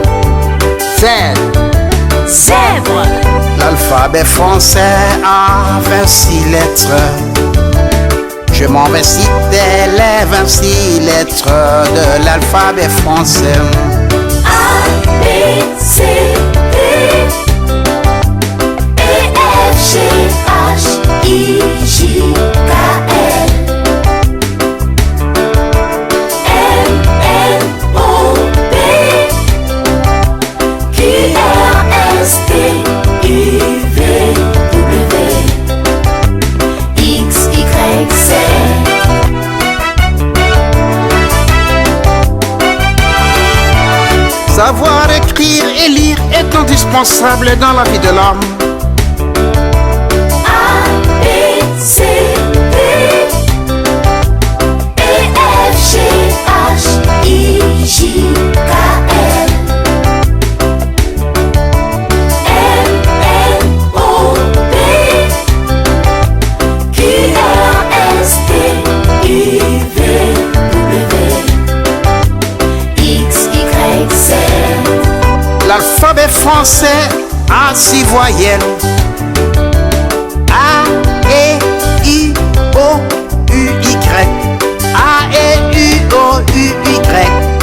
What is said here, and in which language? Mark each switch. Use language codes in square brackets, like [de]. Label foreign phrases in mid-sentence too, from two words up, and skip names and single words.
[fr] Z. Zèbre. L'alphabet français a 26 lettres. Je m'en vais citer les 26 lettres de l'alphabet français. A, B, C, D, E, F, G, H, I, J, K, L, M, N, O, P, Q, R, S, T, U, V, W, X, Y, Z. Savoir écrire et lire est indispensable dans la vie de l'homme. A, B, C, D, E, F, G, H, I, J, K, L, M, N, O, P, Q, R, S, T, U, V, W, X, Y, Z. L'alphabet français a 6 voyelles. A, E, I, O, U, Y. A, E, U, O, U, Y.